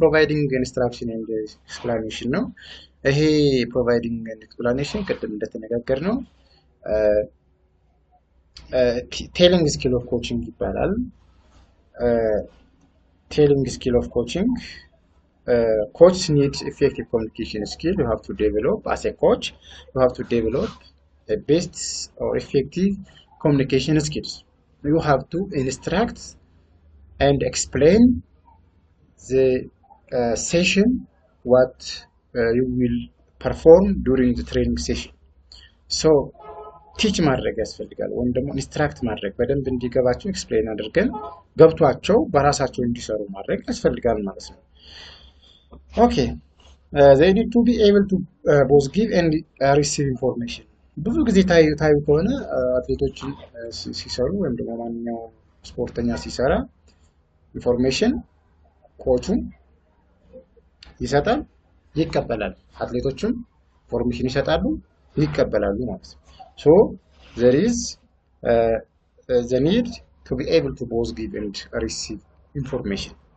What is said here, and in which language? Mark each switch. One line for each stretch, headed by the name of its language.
English: ፕሮቫይዲንግ ኢንስትራክሽን ኤንድ ኤክስፕላኔሽን ነው። ይሄ ፕሮቫይዲንግ ኤንድ ኤክስፕላኔሽን
Amharic: ቅድም እንደተነጋገር ነው
English: ቴሊንግ ስኪል ኦፍ ኮቺንግ ይባላል። ቴሊንግ ስኪል ኦፍ ኮቺንግ coach needs effective communication skill. You have to develop as a coach, you have to develop a best or effective communication skills. You have to instruct and explain the session what you will perform during the training session.
Amharic: So ቲች ማድረግ ያስፈልጋል ወይም ደግሞ ኢንስትራክት ማድረግ በደንብ እንዲገባቸው ኤክስፕሌን አድርገን ገብቷቸው በራሳቸው እንዲሰሩ ማድረግ ያስፈልጋል ማለት ነው።
English: Okay. They need to be able to both give and receive information.
Amharic: ብዙ ጊዜ ታዩ ከሆነ አትሌቶችን ሲሰሩ ወይም ደግሞ ማንኛውም ስፖርተኛ ሲሰራ ኢንፎርሜሽን ኮቹም ይሰጣል፣ ይቀበላል። አትሌቶችም ኢንፎርሜሽን ይሰጣሉ፣ ይቀበላሉ ማለት ነው።
English: So there is the need to be able to both give and receive information.